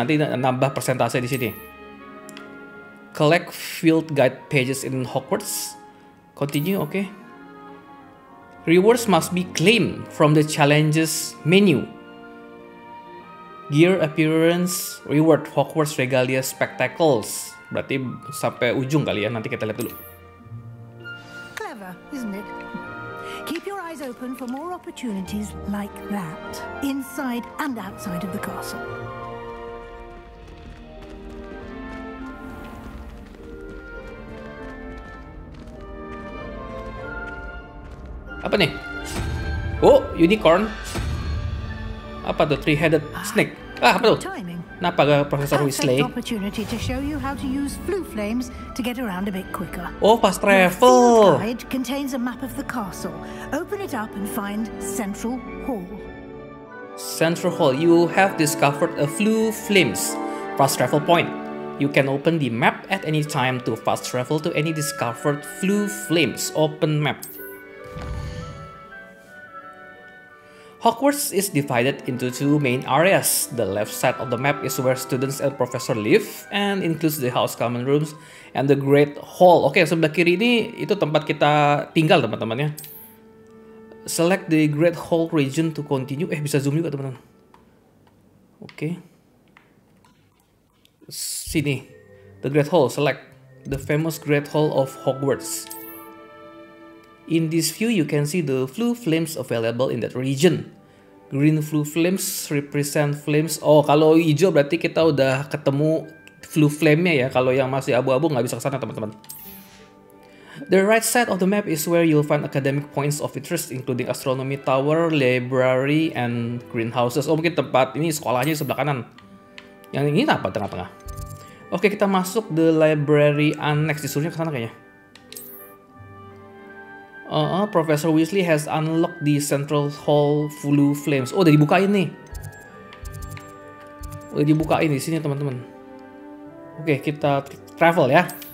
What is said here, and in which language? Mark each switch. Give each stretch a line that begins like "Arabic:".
Indonesian: Nanti nambah persentase di sini.
English: Collect field guide pages in Hogwarts. Continue, oke. Rewards must be claimed from the challenges menu. Gear appearance reward Hogwarts Regalia Spectacles.
Indonesian: Berarti sampai ujung kali ya. Nanti kita lihat dulu.
English: Clever, isn't it? Keep your eyes open for more opportunities like that, inside and outside of the castle.
Indonesian: Apa nih? Oh, unicorn. Apa tuh?
English: Three-headed snake.
Indonesian: Ah, apa tuh?
English: Timing.
Indonesian: Kenapa gak Profesor Weasley?
English: Perfect opportunity to show you how to use flue flames to get around a bit quicker. Oh, fast Your travel. field guide contains a map of the castle. Open it up and find Central Hall. Central Hall. You have discovered a flue flames fast travel point. You can open the map at any time to fast travel to any discovered flue flames. Open map. Hogwarts is divided into two main areas. The left side of the map is where students and professors live and includes the house common rooms and the Great Hall.
Indonesian: Oke, sebelah kiri ini itu tempat kita tinggal teman-teman ya.
English: Select the Great Hall region to continue.
Indonesian: Bisa zoom juga teman-teman. Oke. Sini.
English: The Great Hall, select the famous Great Hall of Hogwarts. In this view, you can see the flue flames available in that region. Green flue flames represent flames.
Indonesian: Oh, kalau hijau berarti kita udah ketemu flue flame-nya ya. Kalau yang masih abu-abu nggak bisa ke sana, teman-teman.
English: The right side of the map is where you'll find academic points of interest, including astronomy tower, library, and greenhouses.
Indonesian: Oh, mungkin tempat ini sekolahnya di sebelah kanan. Yang ini apa tengah-tengah? Oke, kita masuk the library annex. Disuruhnya ke sana kayaknya.
English: Professor Weasley has unlocked the Central Hall flue flames.
Indonesian: Oh, udah dibukain nih. Udah dibukain di sini, teman-teman. Oke, kita travel ya.